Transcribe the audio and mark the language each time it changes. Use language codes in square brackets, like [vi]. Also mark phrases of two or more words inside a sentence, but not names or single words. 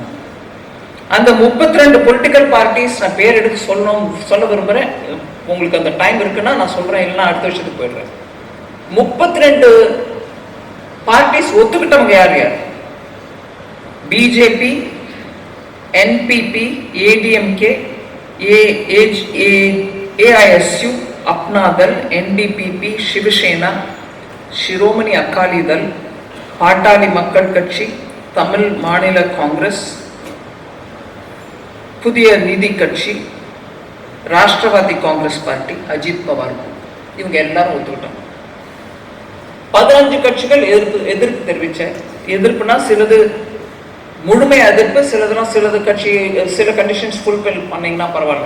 [ta] அந்த 32 [en] political parties [ta] நான் பேர் எடுத்து சொல்ல விரும்புறேன். உங்களுக்கு அந்த டைம் இருக்குன்னா நான் சொல்றேன், இல்லைன்னா அடுத்த விஷயத்துக்கு போயிடுறேன். 32 பார்ட்டிஸ் ஒத்துக்கிட்டவங்க யார் யார்? பிஜேபி, NPP, ADMK, AISU, अपना दल, NDPP, शिवसेना, शिरोमणि अकाली दल, पाटाली मक्कल कक्षी, तमिल मानिल कांग्रेस, புதிய நீதி கட்சி, ராஷ்டிரவாதி காங்கிரஸ் பார்ட்டி, அஜித் பவார், இவங்க எல்லாரும் ஒத்துக்கிட்டாங்க. 15 கட்சிகள் எதிர்ப்பு தெரிவிச்ச. எதிர்ப்புனா சிலது முழுமை எதிர்ப்பு, சிலது கட்சி சில [en] conditions fulfil [ta] பண்ணீங்கன்னா பரவாயில்ல.